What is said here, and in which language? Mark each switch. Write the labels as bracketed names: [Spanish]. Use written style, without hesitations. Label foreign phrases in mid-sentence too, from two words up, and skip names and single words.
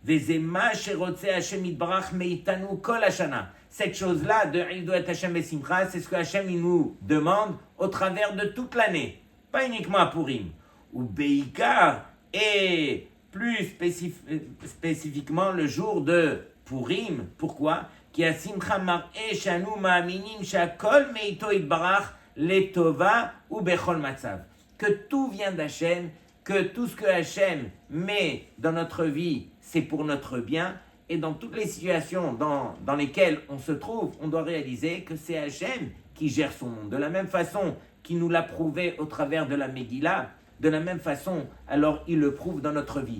[French] Cette chose-là de il doit être [Hebrew] השם בשמחה, [French] c'est ce que Hachem il nous demande au travers de toute l'année, pas uniquement à Purim. [Hebrew] ובעיקר, [French] et plus spécifiquement le jour de Purim. Pourquoi? [Hebrew] כי השמחה מראה שאנו מאמינים שהכל מאתו יתברך לטובה ובכל מצב. [French] Que tout vient d'Hachem, que tout ce que Hachem met dans notre vie, c'est pour notre bien. Et dans toutes les situations dans lesquelles on se trouve, on doit réaliser que c'est Hachem qui gère son monde. De la même façon qu'il nous l'a prouvé au travers de la Megillah, de la même façon, alors il le prouve dans notre vie.